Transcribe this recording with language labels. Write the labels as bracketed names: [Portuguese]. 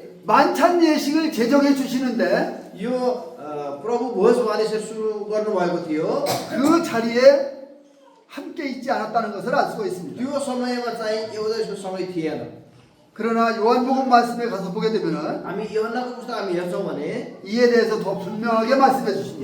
[Korean] 만찬 예식을 제정해 주시는데 [Nepali] यो प्रभु भोज उहाँले सुरु गर्नुभएको थियो [Korean] 그 자리에 함께 있지 않았다는 것을 알 수가 있습니다. [Nepali] त्यो समयमा चाहिँ एउटा यसको समय थिएन [Korean] 그러나 요한복음 말씀에 가서 보게 되면은 [Nepali] हामी योहन्नाको पुस्तक हामी हेर्छौँ भने [Korean] 이에 대해서 더 분명하게 말씀해 주십니다.